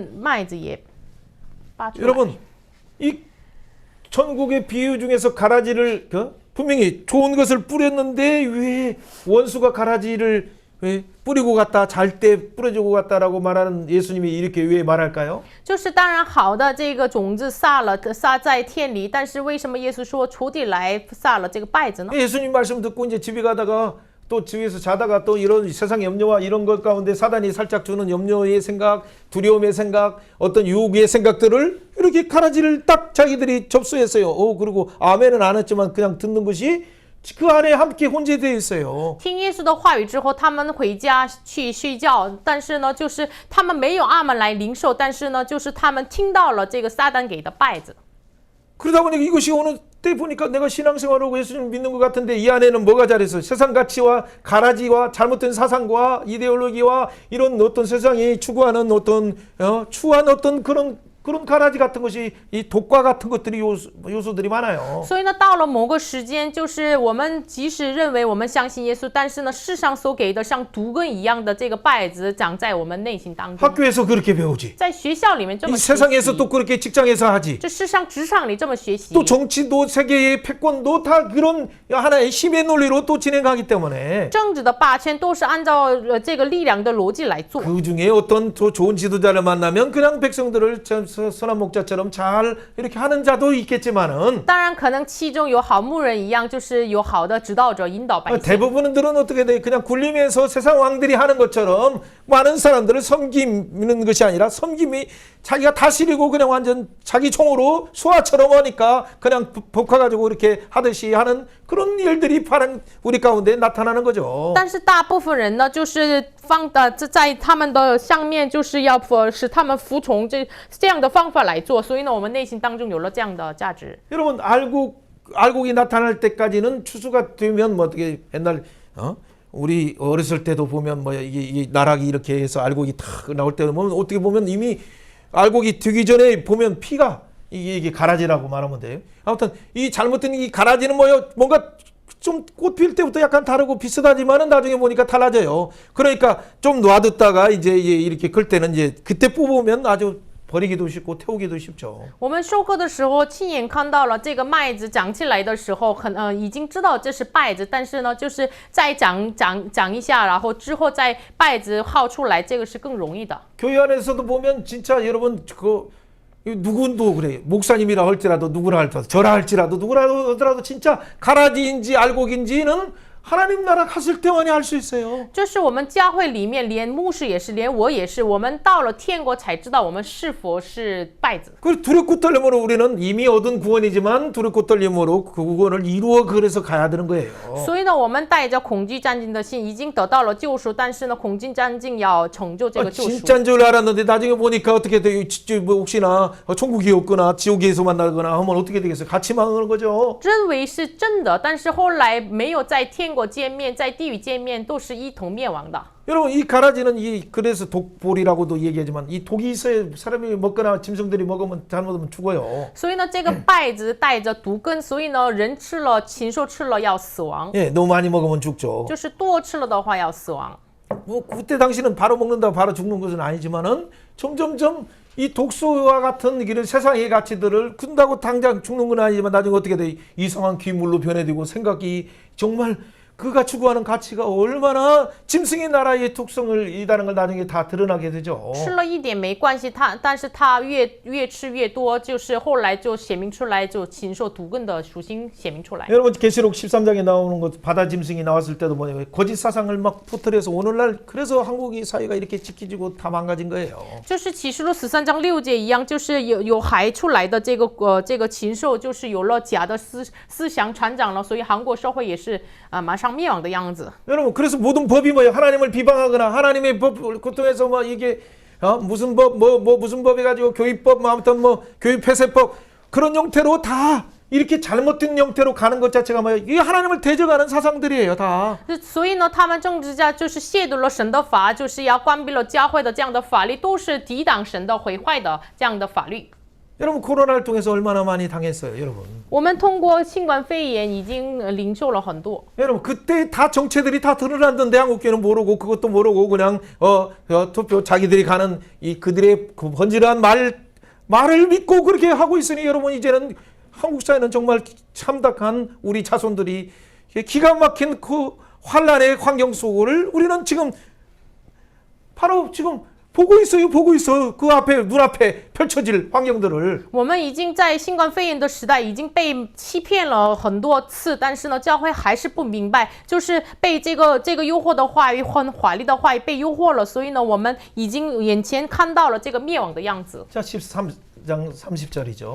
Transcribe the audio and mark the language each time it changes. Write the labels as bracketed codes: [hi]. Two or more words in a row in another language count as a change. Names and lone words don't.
[ko] 여러분 이 천국의 비유 중에서 가라지를 분명히 좋은 것을 뿌렸는데 왜 원수가 가라지를 왜 뿌리고 갔다 잘 때 뿌려주고 갔다라고 말하는 예수님이 이렇게 왜 말할까요? [zh] 就是当然好的这个种子撒在田里，但是为什么耶稣说仇敌来撒了这个稗子呢？ [ko] 예수님 말씀 듣고 이제 집에 가다가 또 집에서 자다가 또 이런 세상 염려와 이런 것 가운데 사단이 살짝 주는 염려의 생각, 두려움의 생각, 어떤 유혹의 생각들을 이렇게 가라지를 딱 자기들이 접수했어요. 그리고 아멘은 안 했지만 그냥 듣는 것이 그 안에 함께 혼재되어 있어요. [zh] 听耶稣的话语之后，他们回家去睡觉，但是呢，就是他们没有阿门来领受，但是呢，就是他们听到了这个撒旦给的稗子。 [ko] 그러다 보니까 이것이 어느 때 보니까 내가 신앙생활하고 예수님 믿는 것 같은데 이 안에는 뭐가 잘해서 세상 가치와 가라지와 잘못된 사상과 이데올로기와 이런 어떤 세상이 추구하는 어떤 추한 어떤 그런 가라지 같은 것이 이 독과 같은 것들이 요소들이 많아요. [zh] 所以呢，到了某个时间，就是我们即使认为我们相信耶稣，但是呢，世上所给的像毒根一样的这个稗子长在我们内心当中。 [ko] 학교에서 그렇게 배우지. [zh] 在学校里面这么 [ko] 이 [zh] 学 [ko] 세상에서 [zh] 习， [ko] 또 그렇게 직장에서 하지. [zh] 这世上职场里这么学习， [ko] 또 정치도 세계의 패권도 다 그런 하나의 힘의 논리로 또 진행하기 때문에 [zh] 政治的霸权都是按照这个力量的逻辑来做。 [ko] 그 중에 어떤 좋은 지도자를 만나면 그냥 백성들을 선한 목자처럼 잘 이렇게 하는 자도 있겠지만은 [zh] 当然，可能其中有好牧人一样，就是有好的指导者引导百姓。 [ko] 대부분들은 어떻게 돼? 그냥 굴리면서 세상 왕들이 하는 것처럼 많은 사람들을 섬기는 것이 아니라 섬김이 자기가 다스리고 그냥 완전 자기 총으로 수하처럼 하니까 그냥 복화가지고 이렇게 하듯이 하는 그런 일들이 우리 가운데 나타나는 거죠. [zh] 但是大部分人呢，就是在他们的上面，就是要使他们服从这样的方法来做。所以呢，我们内心当中有了这样的价值。 [ko] 여러분 알곡이 나타날 때까지는 추수가 되면 뭐 어떻게 옛날 우리 어렸을 때도 보면 뭐 이게 나락이 이렇게 해서 알곡이 탁 나올 때 보면 어떻게 보면 이미 알곡이 되기 전에 보면 피가 이게 가라지라고 말하면 돼요. 아무튼 이 잘못된 이 가라지는 뭔가 좀 꽃 필 때부터 약간 다르고 비슷하지만은 나중에 보니까 달라져요. 그러니까 좀 놔뒀다가 이제 이렇게 클 때는 이제 그때 뽑으면 아주 버리기도 쉽고 태우기도 쉽죠. [zh] 我们收割的时候，亲眼看到了这个麦子长起来的时候，已经知道这是稗子，但是呢，就是再长一下，然后之后再稗子耗出来，这个是更容易的。 [ko] 교회 안에서도 보면 진짜 여러분 누구도 그래 목사님이라 할지라도 누구라 할지라도 저라 할지라도 누구라 하더라도 진짜 가라지인지 알곡인지는 하나님 나라 갔을 때만이 알 수 있어요. [zh] 就是我们教会里面，连牧师也是，连我也是，我们到了天国才知道我们是否是稗子。 [ko] 그 두렵고 떨림으로 우리는 이미 얻은 구원이지만 두렵고 떨림으로 그 구원을 이루어 그래서 가야 되는 거예요. [zh] 所以呢，我们带着恐惧战兢的心，已经得到了救赎，但是呢，恐惧战兢要成就这个救赎。 [ko] 진짜인 줄 알았는데 나중에 보니까 어떻게 돼? 뭐 혹시나 천국이 없거나 지옥에서 만나거나 하면 어떻게 되겠어요? 같이 망하는 거죠. [zh] 认为是真的，但是后来没有在天国见面，在地狱见面，都是一同灭亡的。 [ko] 여러분 이 가라지는 그래서 독볼이라고도 얘기하지만 이 독이 있어야 사람이 먹거나 짐승들이 먹으면 잘못하면 죽어요. [zh] 所以呢，这个稗子带着毒根，所以呢，人吃了，禽兽吃了要死亡。 [ko] 예, 너무 많이 먹으면 죽죠. [zh] 就是多吃了的话要死亡。 [ko] 뭐 그때 당시는 바로 먹는다고 바로 죽는 것은 아니지만은 점점점 이 독소와 같은 이런 세상의 가치들을 군다고 당장 죽는 건 아니지만 나중에 어떻게 돼? 이상한 귀물로 변해되고 생각이 정말 그가 추구하는 가치가 얼마나 짐승의 나라의 특성을 이다는 걸 나중에 다 드러나게 되죠. [zh] 吃了一点没关系，但是它越吃越多，就是后来就显明出来，就禽兽毒根的属性显明出来。 [ko] 여러분 계시록 13장에 나오는 것 바다 짐승이 나왔을 때도 뭐냐 거짓 사상을 막 퍼뜨려서 오늘날 그래서 한국이 사회가 이렇게 지키지고 다 망가진 거예요. [zh] 就是启示录13章6节一样，就是有海出来的这个禽兽，就是有了假的思想传长了，所以韩国社会也是马上灭亡的样子。 [ko] 여러분 그래서 모든 법이 뭐예요? 하나님을 비방하거나 하나님의 법을 통해서 뭐 이게 무슨 법 무슨 법 해가지고 교육법 아무튼 뭐 교육 폐쇄법 그런 형태로 다 이렇게 잘못된 형태로 가는 것 자체가 뭐예요? 이 하나님을 대적하는 사상들이에요, 다. [zh] 所以呢，他们政治家就是亵渎了神的法，就是要关闭了教会的这样的法律，都是抵挡神的毁坏的这样的法律。 [ko] 여러분 코로나를 통해서 얼마나 많이 당했어요, 여러분. [zh] 我们通过新冠肺炎已经领受了很多。 [ko] 여러분 그때 다 정체들이 다 드러났는데 한국교회는 모르고 그것도 모르고 그냥 투표 자기들이 가는 이 그들의 그 번지르한 말을 믿고 그렇게 하고 있으니 여러분 이제는 한국 사회는 정말 참담한 우리 자손들이 기가 막힌 그 환란의 환경 속을 우리는 지금 바로 지금 보고 있어요. 그 앞에 눈앞에 펼쳐질 환경들을. [zh] 我们已经在新冠肺炎的时代已经被欺骗了很多次，但是呢，教会还是不明白，就是被这个诱惑的话语和华丽的话语被诱惑了，所以呢，我们已经眼前看到了这个灭亡的样子。 [ko] 자, 13장 30절이죠.